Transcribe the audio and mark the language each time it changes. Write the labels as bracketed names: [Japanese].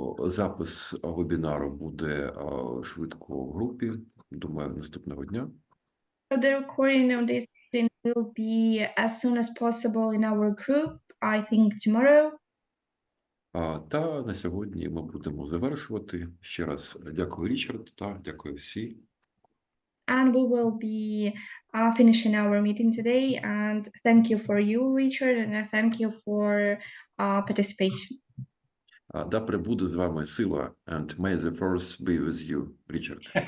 [Ukrainian] Запис вебінару буде швидко в групі, думаю, наступного дня. [English] So the recording of this meeting will be as soon as possible in our group, I think tomorrow. [Ukrainian] Та на сьогодні ми будемо завершувати. Ще раз дякую, Річард, та дякую всі. [English] and we will be finishing our meeting today. And thank you for you, Richard, and thank you for participation. [Ukrainian] Да пребуде з вами сила, [English] and may the force be with you, Річард.